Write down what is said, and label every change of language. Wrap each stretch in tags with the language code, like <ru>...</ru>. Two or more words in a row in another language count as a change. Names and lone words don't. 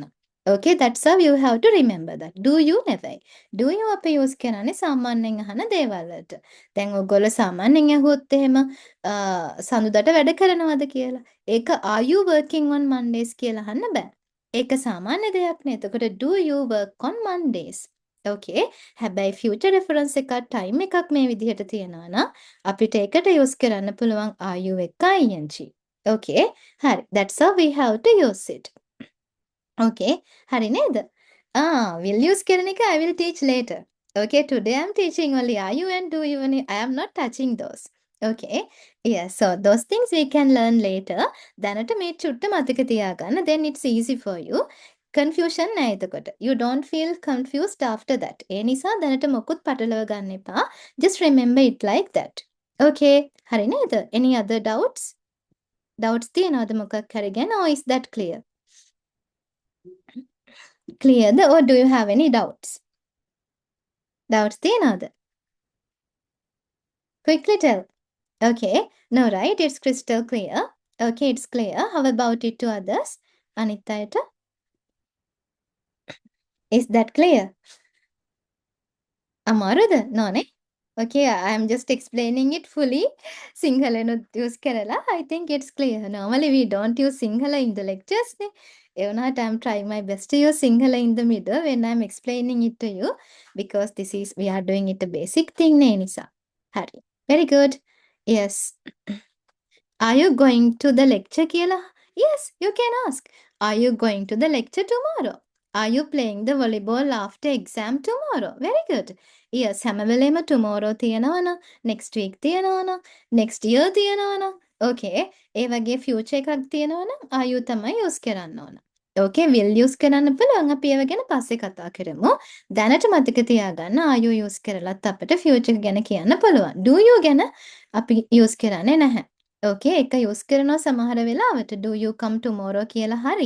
<en>Okay, that's how you have to remember that. Do you</en> <si>නෙවෙයි.</si> <en>Do you</en> <si>අපි යූස් කරන්නේ සාමාන්‍යයෙන් අහන දේවල් වලට. දැන් ඔයගොල්ලෝ සාමාන්‍යයෙන් ඇහුවොත් එහෙම සඳුදාට වැඩ කරනවද කියලා. ඒක</si> <en>are you working on Mondays</en> <si>කියලා අහන්න බෑ. ඒක සාමාන්‍ය දෙයක් නේ.</si> <en>එතකොට do you work on Mondays?</en> <si>Okay. හැබැයි</si> <en>future reference</en> <si>එකක් time එකක් මේ විදිහට තියනවා නම් අපිට ඒකට use කරන්න පුළුවන්</si> <en>are you</en> <si>එක ing. Okay. හරි.</si> <en>That's how we have to use it. Okay.</en> <si>හරි නේද?</si> <en>Will use</en> <si>කරන එක</si> <en>I will teach later. Okay. Today I'm teaching only are you and do you and I am not touching those. Okay. Yes. So those things we can learn later.</en> <si>දැනට මේ චුට්ට මතක තියාගන්න.</si> <en>Then it's easy for you.</en> <si>Confusion නෑ එතකොට.</si> <en>You don't feel confused after that.</en> <si>ඒ නිසා දැනට මොකුත් පටලව ගන්න එපා.</si> <en>Just remember it like that.</en> <si>Okay. හරි නේද?</si> <en>Any other doubts? Doubts</en> <si>තියනවද මොකක් හරි ගැන?</si> <en>Or is that clear? Clear or do you have any doubts? Doubts තියනවද? Quickly tell. Okay. No, right? It's crystal clear. Okay, it's clear. How about it to others?</en> <si>අනිත් අයට?</si> <en>Is that clear?</en> <si>අමාරුද? No, නේ?</si> <en>Okay, I'm just explaining it fully.</en> <si>සිංහලෙනුත් use කරලා.</si> <en>I think it's clear. Normally we don't use Sinhala in the lectures.</en> <si>නේ. ඒ වුණාට</si> <en>I'm trying my best to use Sinhala in the middle when I'm explaining it to you because this is we are doing it a basic thing</en> <si>නේ නිසා. හරි.</si> <en>Very good. Yes. Are you going to the lecture කියලා? Yes, you can ask. Are you going to the lecture tomorrow? Are you playing the volleyball after exam tomorrow? Very good. Yes,</en> <si>හැම වෙලේම tomorrow තියනවා නම්,</si> <en>next week</en> <si>තියනවා නම්,</si> <en>next year</en> <si>තියනවා නම්. Okay. ඒ වගේ future එකක් තියනවා නම්</si> <en>are you</en> <si>තමයි use කරන්න ඕන. Okay,</si> <en>will use</en> <si>කරන්න පුළුවන්. අපි ඒව ගැන පස්සේ කතා කරමු. දැනට මතක තියාගන්න</si> <en>are you use</en> <si>කරලත් අපිට future ගැන කියන්න පුළුවන්.</si> <en>Do you</en> <si>ගැන අපි use කරන්නේ නැහැ. ඕකේ එක යූස් කරනවා සමහර වෙලාවට</si> <en>do you come tomorrow</en> <si>කියලා හරි.</si>